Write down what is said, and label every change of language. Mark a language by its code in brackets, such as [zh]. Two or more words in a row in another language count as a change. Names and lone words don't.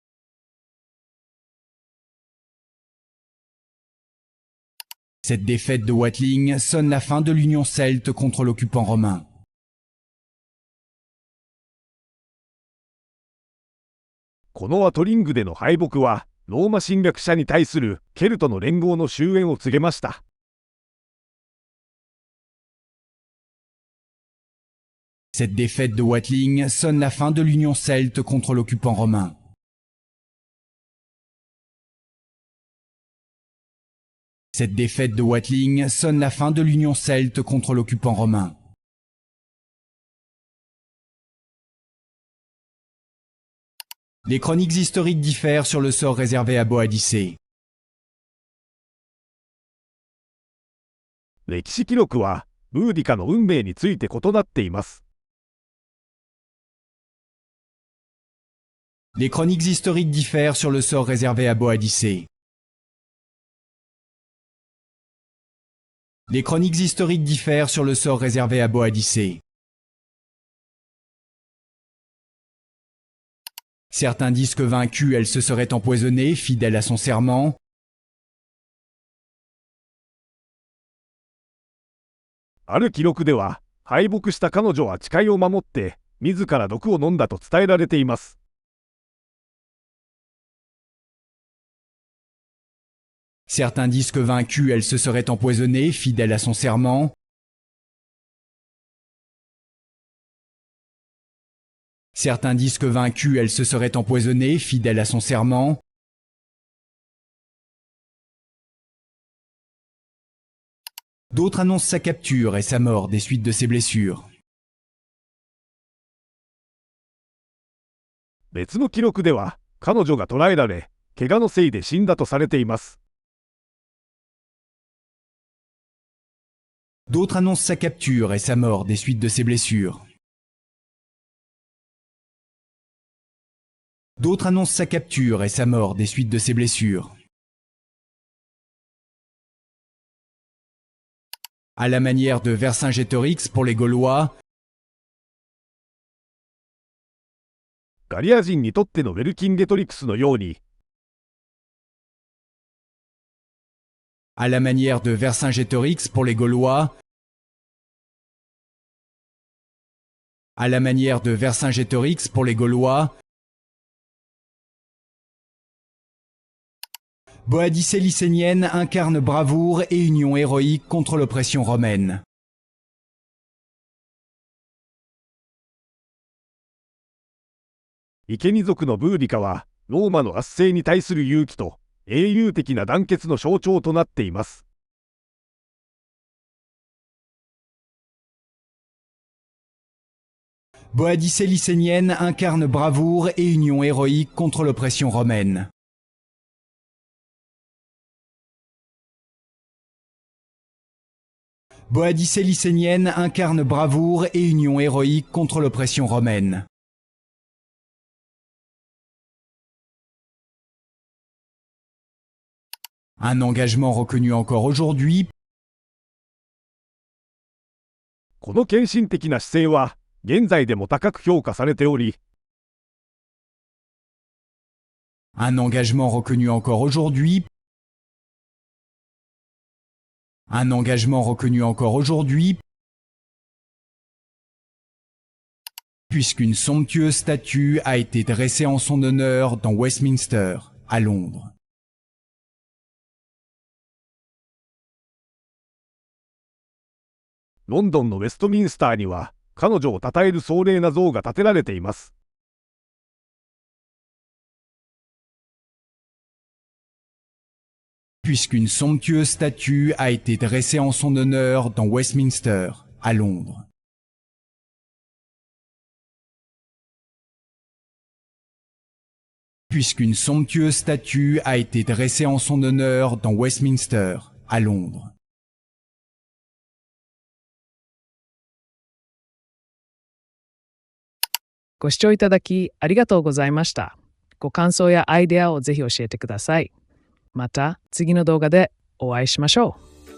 [fr] Cette défaite de Watling sonne la fin de l'union celte contre l'occupant romain. [ja] このワトリングでの敗北は、ローマ侵略者に対するケルトの連合の終焉を告げました。 [fr] Cette défaite de Watling sonne la fin de l'union celte contre l'occupant romain. Cette défaite de Watling sonne la fin de l'union celte contre l'occupant romain. Les chroniques historiques diffèrent sur le sort réservé à Boadicée. [ja] 歴史記録は、ブーディカの運命について異なっています。 [fr] Les chroniques historiques diffèrent sur le sort réservé à Boadicée. Les chroniques historiques diffèrent sur le sort réservé à Boadicée. Certains disent que vaincue, elle se serait empoisonnée, fidèle à son serment. [ja] ある記録では、敗北した彼女は誓いを守って、自ら毒を飲んだと伝えられています。 [fr] Certains disent que vaincue, elle se serait empoisonnée, fidèle à son serment. Certains disent que vaincue, elle se serait empoisonnée, fidèle à son serment. D'autres annoncent sa capture et sa mort des suites de ses blessures. [ja] 別の記録では、彼女が捕らえられ、怪我のせいで死んだとされています。 [fr] D'autres annoncent sa capture et sa mort des suites de ses blessures. D'autres annoncent sa capture et sa mort des suites de ses blessures. À la manière de Vercingétorix pour les Gaulois, [ja] ガリア人にとってのウェルキンゲトリクスのように、 [fr] à la manière de Vercingétorix pour les Gaulois, à la manière de Vercingétorix pour les Gaulois, Boadicée lycénienne incarne bravoure et union héroïque contre l'oppression romaine. [ja] Ikeni 族のブーディカは、ローマの圧政に対する勇気と英雄的な団結の象徴となっています。 [fr] Boadicée lycénienne incarne bravoure et union héroïque contre l'oppression romaine. Boadicée lycénienne incarne bravoure et union héroïque contre l'oppression romaine. Un engagement reconnu encore aujourd'hui. [ja] この献身的な姿勢は、現在でも高く評価されており、 [fr] Un engagement reconnu encore aujourd'hui. Un engagement reconnu encore aujourd'hui. Puisqu'une somptueuse statue a été dressée en son honneur dans Westminster, à Londres. [ja] ロンドンのウェストミンスターには、彼女を称える壮麗な像が建てられています。 [fr] Puisqu'une somptueuse statue a été dressée en son honneur dans Westminster, à Londres. Puisqu'une somptueuse statue a été dressée en son honneur dans Westminster, à Londres. [ja] ご視聴いただきありがとうございました。ご感想やアイデアをぜひ教えてください。また次の動画でお会いしましょう。